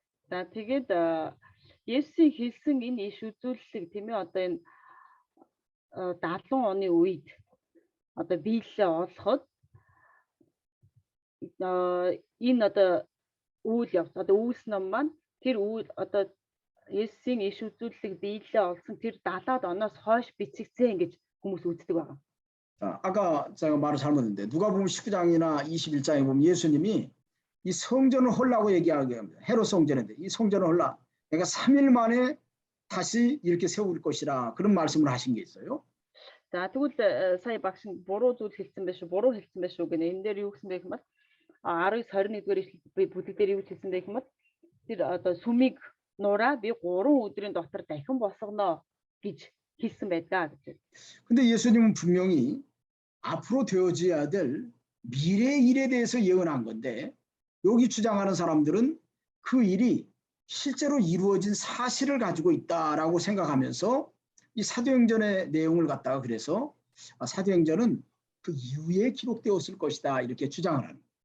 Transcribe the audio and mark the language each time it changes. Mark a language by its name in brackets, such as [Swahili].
[Mongolian] За тэгээд Есүсийн хэлсэн энэ иш үзүүлэлэг тийм ээ одоо энэ 70 оны үед одоо биелэлээ олоход энэ одоо үйл явц одоо үйлс ном маань тэр үйл одоо Есүсийн иш үзүүлэлэг биелэлээ олсон тэр 70-аад оноос хойш бичигдсэн гэж хүмүүс үздэг байгаа. [Korean] 자, 아까 제가 말을 잘못했는데 누가복음 19장이나 21장에 보면 예수님이 이 성전을 헐라고 얘기하게 합니다. 헤롯 성전인데 이 성전을 헐라. 내가 3일 만에 다시 이렇게 세울 것이라 그런 말씀을 하신 게 있어요. [Mongolian] За тэгвэл сая багш буруу зүйл хэлсэн байх шүү, буруу хэлсэн байх шүү гэнэ. Энэ дээр юу гэсэн бэ гэвэл 19-21-р бүлэг дээр юу хэлсэн бэ гэвэл тэр одоо сүмийг нураа би 3 өдрийн дотор дахин босгоно гэж хэлсэн байдаг гэж. [Korean] 근데 예수님은 분명히 앞으로 되어져야 될 미래의 일에 대해서 예언한 건데 여기 주장하는 사람들은 그 일이 실제로 이루어진 사실을 가지고 있다라고 생각하면서 이 사도행전의 내용을 갖다가 그래서 사도행전은 그 이후에 기록되었을 것이다 이렇게 주장을 하는.